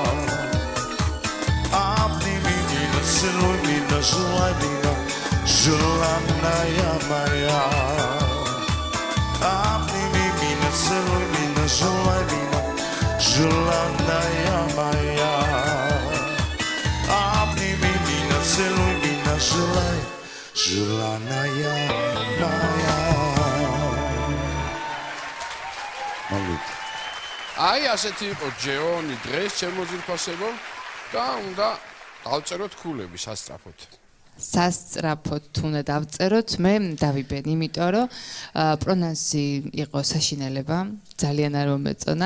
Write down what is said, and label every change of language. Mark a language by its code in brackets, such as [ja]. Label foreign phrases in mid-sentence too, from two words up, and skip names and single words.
[ru] Целуй меня, желай меня, желанная моя Обними меня, целуй меня, желай меня, желанная моя Обними меня, целуй меня, желай, желанная моя [ka] აი ასეთი იყო ჯეონი დღეს ჩემო ძირფასებო და უნდა დავწეროთ ქულები სასწრაფოდ. სასწრაფოდ თუ უნდა დავწეროთ, მე დავიბენ, იმიტომ რომ პრონანსი იყო საშინელება, ძალიან არ მომეწონა.